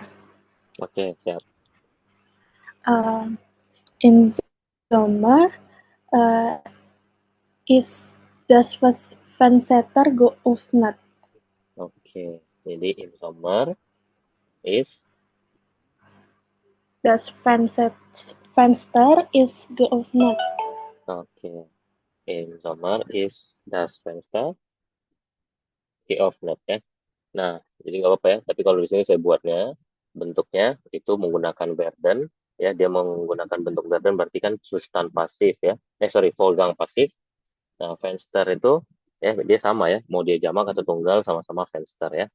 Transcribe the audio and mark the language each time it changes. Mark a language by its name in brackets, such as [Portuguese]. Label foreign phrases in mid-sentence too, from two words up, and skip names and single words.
[Indonesian] Oke, siap. [German] In Sommer ist das Fenster geöffnet. [Indonesian] Oke, jadi [English] in summer is [German] Das Fenster ist geöffnet. oke. [English] In summer is [German] das Fenster geöffnet ya. [Indonesian] Nah, jadi nggak apa-apa ya. Tapi kalau di sini saya buatnya bentuknya itu menggunakan werden ya. Dia menggunakan bentuk werden berarti kan Zustand pasif ya. Sorry, Vorgang pasif. Nah, Fenster itu ya dia sama ya. Mau dia jamak atau tunggal sama-sama Fenster ya.